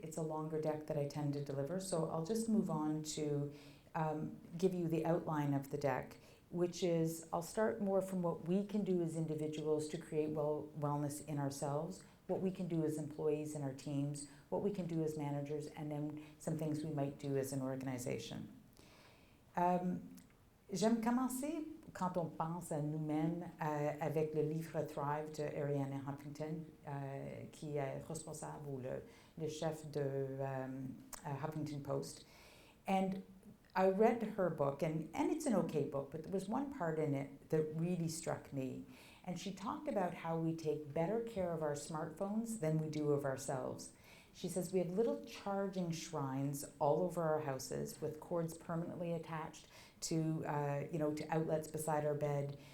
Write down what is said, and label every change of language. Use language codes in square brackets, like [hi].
[en] It's a longer deck that I tend to deliver, so I'll just move on to give you the outline of the deck, which is, I'll start more from what we can do as individuals to create wellness in ourselves, what we can do as employees in our teams, what we can do as managers, and then some things we might do as an organization. [fr] J'aime commencer quand on pense à nous-mêmes avec le livre Thrive de Arianna Huffington, qui est responsable ou le chef de Huffington Post. [en] And I read her book, and it's an okay book, but there was one part in it that really struck me. And she talked about how we take better care of our smartphones than we do of ourselves. She says we have little charging shrines all over our houses with cords permanently attached to outlets beside our bed.